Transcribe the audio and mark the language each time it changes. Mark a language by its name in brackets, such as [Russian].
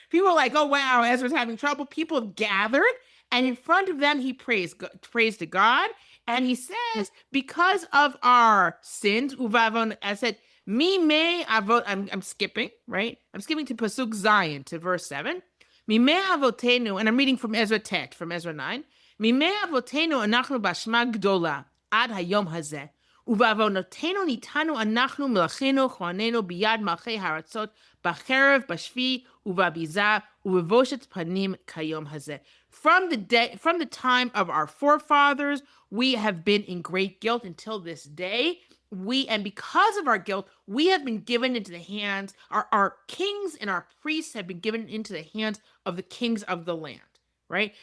[English] People are like, oh, wow, Ezra's having trouble. People have gathered. And in front of them, he prays to God. And he says, because of our sins, [Hebrew] uvavon ased, mi me avot, [English] I'm skipping, right? I'm skipping to Pasuk Zion, to verse 7. [Hebrew] Mi me avotenu, [English] and I'm reading from Ezra Tet, from Ezra 9. [Hebrew] Mi me avotenu anachnu bashma gdola, ad hayom hazeh. ובעוונותינו ניתנו אנחנו מלכנו כהנינו ביד מלכי הארצות בחרב בשבי ובביזה ובבושת פנים כיום הזה. [English] From the time of our forefathers, we have been in great guilt until this day. And because of our guilt, we have been given into the hands, our kings and our priests have been given into the hands of the kings of the land, right?